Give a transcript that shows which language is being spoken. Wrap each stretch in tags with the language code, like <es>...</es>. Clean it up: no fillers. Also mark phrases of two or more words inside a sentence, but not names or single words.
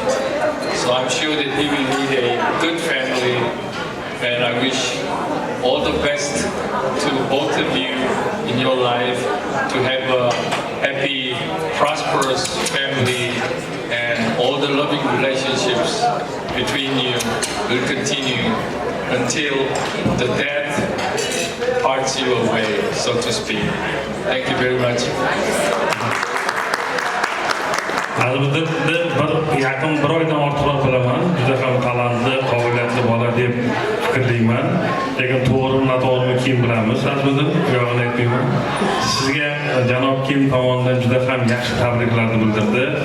<en>So I'm sure that he will lead a good family, and I wish all the best to both of you in your life, to have a happy, prosperous family, and all the loving relationships between you will continue until the death parts you away, so to speak. Thank you very much.</en> <uz>Albatta bir yaqin bir oydan ortiqroq bilaman, juda ham talantli, qobiliyatli bola deb fikrlayman. Lekin to'g'ri noto'g'rini keyin bilamiz. Albatta, yog'ini aytmayman. Sizga janob Kim tomonidan juda ham yaxshi tabriklarni bildirdi.</uz>